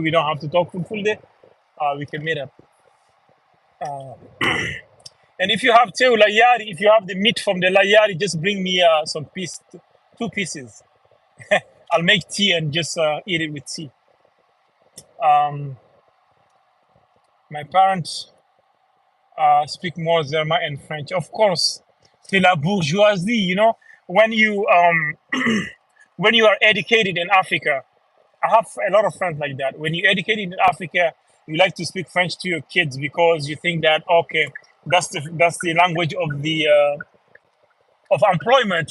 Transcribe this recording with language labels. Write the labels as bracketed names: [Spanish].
[English] We don't have to talk for full day. We can meet up. Uh, and if you have two layari, if you have the meat from the layari, just bring me two pieces. I'll make tea and just eat it with tea. Um, my parents speak more Zerma and French. Of course, [French] c'est la bourgeoisie. [English] When you when you are educated in Africa, I have a lot of friends like that. When you're educated in Africa, you like to speak French to your kids because you think that, okay, that's the language of employment.